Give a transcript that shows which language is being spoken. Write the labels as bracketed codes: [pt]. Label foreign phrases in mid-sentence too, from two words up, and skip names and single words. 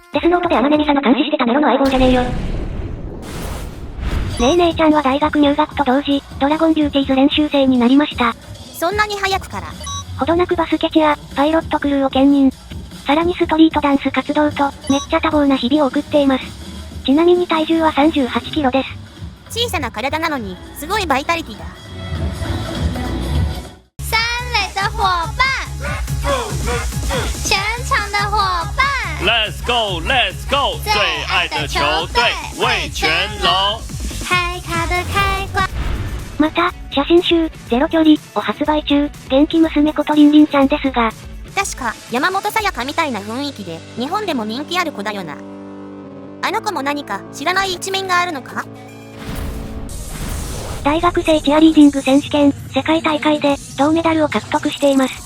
[ja] デスノートで天音美沙の監視してたネロの相棒じゃねえよ。ねえ姉ちゃんは大学入学と同時、ドラゴンデューティーズ練習生になりました。そんなに早くから。ほどなくバスケチア、パイロットクルーを兼任。さらにストリートダンス活動と、めっちゃ多忙な日々を送っています。ちなみに体重は38キロです。小さな体なのに、すごいバイタリティだ。 [zh] 三垒的伙伴，全场的伙伴。 [en] Let's go, let's go！ [zh] 最愛的球隊、味全龍。嗨卡的开关。 [ja] また、写真集、ゼロ距離を発売中、元気娘ことリンリンちゃんですが、確か、山本さやかみたいな雰囲気で、日本でも人気ある子だよな。あの子も何か知らない一面があるのか？大学生チアリーディング選手権、世界大会で、銅メダルを獲得しています。